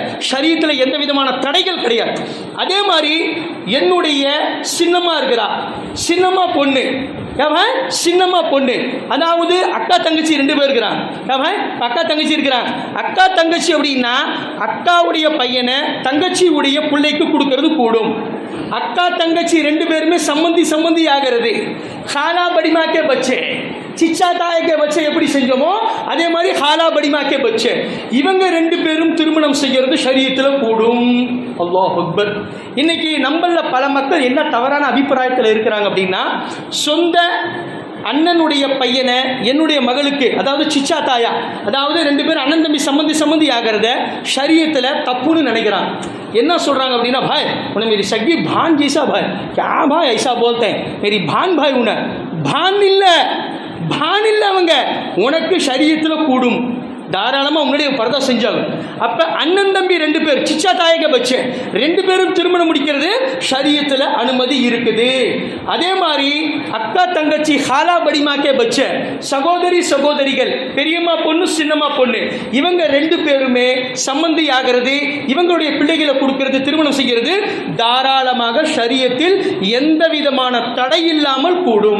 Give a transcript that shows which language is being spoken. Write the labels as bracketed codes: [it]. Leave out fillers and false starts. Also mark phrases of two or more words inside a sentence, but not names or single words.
[ta] ஷரியத்தில் எந்த விதமான தடைகள் கிடையாது. அதே மாதிரி என்னுடைய சின்னம்மா இருக்கிறா, சின்னம்மா பொண்ணு, சின்னம்மா பொண்ணு, அதாவது அக்கா தங்கச்சி ரெண்டு பேர் இருக்கிறாங்க. அக்கா தங்கச்சி இருக்கிறாங்க. அக்கா தங்கச்சி அப்படின்னா அக்காவுடைய பையனை தங்கச்சியுடைய பிள்ளைக்கு கொடுக்கறது கூடும். அக்கா தங்கச்சி ரெண்டு பேருமே சம்பந்தி ஆகிறது. [ur] خالہ بڑیما کے بچے, چچا تایاکے بچے [ta] எப்படி செஞ்சோமோ அதே மாதிரி [ur] خالہ بڑیماکے بچے, [ta] இவங்க ரெண்டு பேரும் திருமணம் செய்கிறது ஷரியத்தில் கூடும். [ar] الله أكبر. [ta] இன்னைக்கு நம்மள பல மக்கள் என்ன தவறான அபிப்பிராயத்தில் இருக்கிறாங்க அப்படின்னா, சொந்த அண்ணனுடைய பையனை என்னுடைய மகளுக்கு, அதாவது [ur] چچا تایا, [ta] அதாவது ரெண்டு பேரும் அண்ணன் தம்பி சம்பந்தி ஆகிறத ஷரியத்தில் தப்புன்னு நினைக்கிறாங்க. என்ன சொல்கிறாங்க அப்படின்னா, [ur] بھائی انہیں میری سگی بہن جیسا بھائی، کیا بھائی ایسا بولتے ہیں، میری بہن بھائی انہیں بہن [ta] இல்லை அவங்க, உனக்கு ஷரியத்தில் கூடும், தாராளமாக உன்னுடைய பர்தா செஞ்சாகும். அப்போ அண்ணன் தம்பி ரெண்டு பேர் [ur] چچا تایاکے بچے [ta] ரெண்டு பேரும் திருமணம் முடிக்கிறது ஷரியத்தில் அனுமதி இருக்குது. அதே மாதிரி அக்கா தங்கச்சி [ur] خالہ بڑیماکے بچے [ta] சகோதரிகள், பெரியம்மா பொண்ணு சின்னம்மா பொண்ணு, இவங்க ரெண்டு பேருமே சம்பந்தி ஆகிறது, இவங்களுடைய பிள்ளைகளை கொடுக்கிறது, திருமணம் செய்கிறது தாராளமாக ஷரியத்தில் எந்த விதமான தடை இல்லாமல் கூடும்.